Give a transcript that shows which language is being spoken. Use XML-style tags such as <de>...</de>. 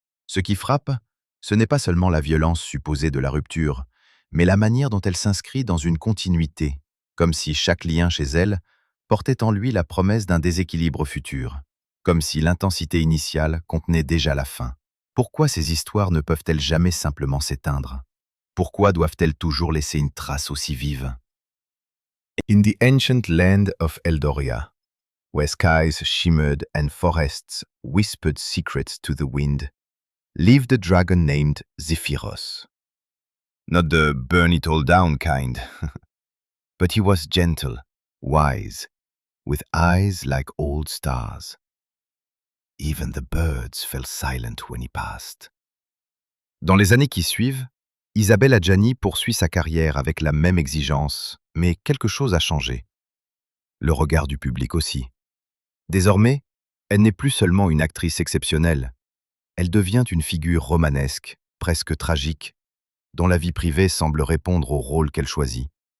<fr>Ce qui frappe, ce n'est pas seulement la violence supposée de la rupture, mais la manière dont elle s'inscrit dans une continuité, comme si chaque lien chez elle portait en lui la promesse d'un déséquilibre futur, comme si l'intensité initiale contenait déjà la fin. Pourquoi ces histoires ne peuvent-elles jamais simplement s'éteindre? Pourquoi doivent-elles toujours laisser une trace aussi vive?</fr> <en>In the ancient land of Eldoria, where skies shimmered and forests whispered secrets to the wind, lived a dragon named Zephyros. Not the burn it all down kind, but he was gentle, wise, with eyes like old stars. Even the birds fell silent when he passed.</en> <fr>Dans les années qui suivent, Isabelle Adjani poursuit sa carrière avec la même exigence, mais quelque chose a changé. Le regard du public aussi. Désormais, Elle n'est plus seulement une actrice exceptionnelle, elle devient une figure romanesque, presque tragique, dont la vie privée semble répondre au rôle qu'elle choisit.</fr>